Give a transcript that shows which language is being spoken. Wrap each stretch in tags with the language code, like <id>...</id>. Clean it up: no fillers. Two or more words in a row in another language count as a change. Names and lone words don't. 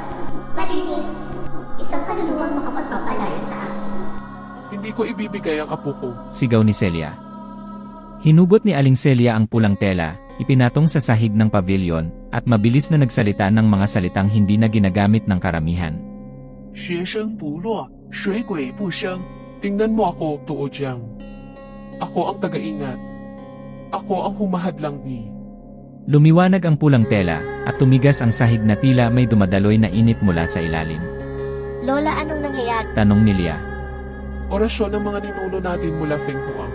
<tl>Malinis. Isang kaluluwang makapagpapalaya sa akin. Hindi ko ibibigay ang apo ko. Sigaw ni Celia. Hinugot ni Aling Celia ang pulang tela, ipinatong sa sahig ng pavilion, at mabilis na nagsalita ng mga salitang hindi na ginagamit ng karamihan.</tl> <zh>学生不落，水鬼不生。</zh> <tl>Tingnan mo ako, Tuojiang. Ako ang taga-ingat. Ako ang humahadlang ni. Lumiwanag ang pulang tela, at tumigas ang sahig na tila may dumadaloy na init mula sa ilalim. Lola, anong nangyayari? Tanong ni Leah. Orasyon ng mga ninuno natin mula Feng Huang.</tl>